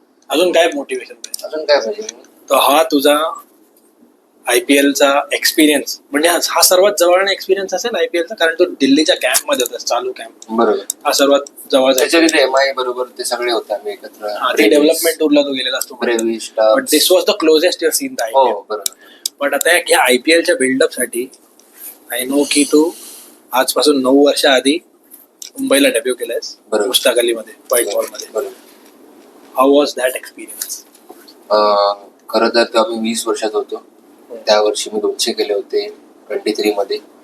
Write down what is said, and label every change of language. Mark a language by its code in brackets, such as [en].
[mr] अजून काय मोटिवेशन पाहिजे? अजून काय पाहिजे? तर हा तुझा आयपीएलचा एक्सपिरियन्स म्हणजे हा सर्वात जवळ एक्सपिरियन्स असेल आयपीएलचा, कारण तो दिल्लीच्या कॅम्प मध्ये होता, चालू कॅम्प. बरोबर. हा सर्वात जवळचा. त्याच्या तिथे एमआय बरोबर ते सगळे होते आम्ही एकत्र. ते डेव्हलपमेंट टूरला तो गेलेला असतो. [en] but this was the closest your seen the [mr] हो आयपीएल. बरोबर. बट आता या आयपीएलच्या बिल्डअप साठी [en] I know [mr] की तू आजपासून 9 वर्ष आधी मुंबईला डेब्यू केलायस, बरोबर. मुश्ताक अली मध्ये, व्हाईट बॉल मध्ये. बरोबर. [en] How was that experience? [mr] खरं तर तेव्हा मी 20 वर्षात होतो. त्या वर्षी मी 200 केले होते 23 मध्ये.